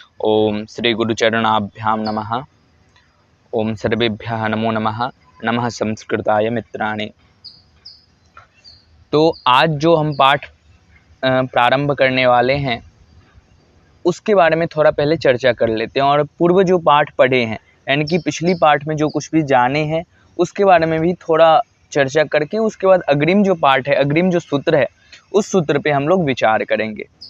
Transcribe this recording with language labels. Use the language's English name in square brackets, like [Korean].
[Sanskrit] ओम श्री गुरुचरणाभ्यां नमः। ओम सर्वेभ्यः नमो नमः। नमः संस्कृताय मित्राणि। [Hindi] तो आज जो हम पाठ प्रारंभ करने वाले हैं उसके बारे में थोड़ा पहले चर्चा कर लेते हैं, और पूर्व जो पाठ पढ़े हैं यानी कि पिछली पाठ में जो कुछ भी जाने हैं उसके बारे में भी थोड़ा चर्चा करके उसके बाद अग्रिम जो पाठ है, अग्रिम जो सूत्र है, उस सूत्र पे हम लोग विचार करेंगे।